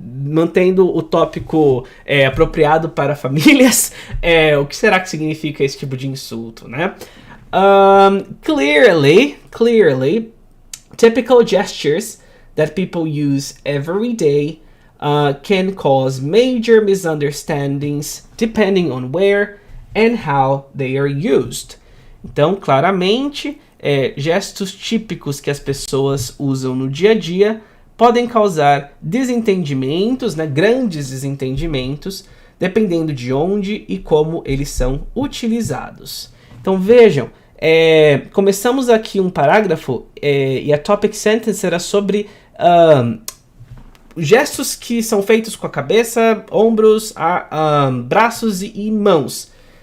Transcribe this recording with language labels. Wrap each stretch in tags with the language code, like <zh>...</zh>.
<pt>Mantendo o tópico apropriado para famílias, o que será que significa esse tipo de insulto, né?</pt> <en>Clearly, typical gestures that people use every day can cause major misunderstandings depending on where and how they are used.</en> <pt>Então, claramente, gestos típicos que as pessoas usam no dia a dia podem causar desentendimentos, né, grandes desentendimentos, dependendo de onde e como eles são utilizados. Então, vejam, começamos aqui um parágrafo e a topic sentence era sobre gestos que são feitos com a cabeça, ombros, braços e mãos.</pt>